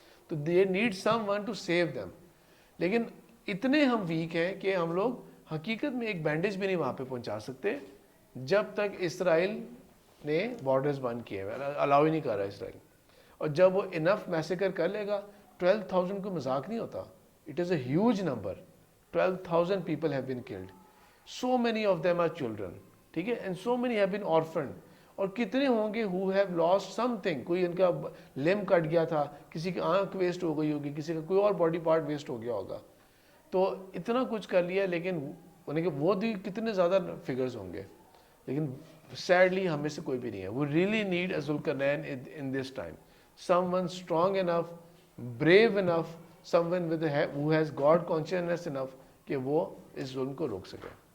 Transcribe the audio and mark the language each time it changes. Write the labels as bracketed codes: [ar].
[ur] تو [en] They need someone to save them. [ur] لیکن اتنے ہم ویک ہیں کہ ہم لوگ حقیقت میں ایک بینڈیج بھی نہیں وہاں پہ پہنچا سکتے جب تک اسرائیل نے بارڈرز بند کیے ہوئے, الاؤ ہی نہیں کر رہا اسرائیل. اور جب وہ [en] enough massacre [ur] کر لے گا, 12,000 کو مذاق نہیں ہوتا, [en] It is a huge number. 12,000 people have been killed. So many of them are children, [ur] ٹھیک ہے, [en] and so many have been orphaned. [ur] اور کتنے ہوں گے [en] who have lost something, [ur] کوئی ان کا لم کٹ گیا تھا, کسی کی آنکھ ویسٹ ہو گئی ہوگی, کسی کا کوئی اور باڈی پارٹ ویسٹ ہو گیا ہوگا. تو اتنا کچھ کر لیا, لیکن وہ بھی کتنے زیادہ فگرز ہوں گے, لیکن سیڈلی ہم میں سے کوئی بھی نہیں ہے. [en] We really need a Zulkarnain in this time. Someone strong enough, brave enough, someone who has God consciousness enough [ur] کہ وہ اس ظلم کو روک سکے.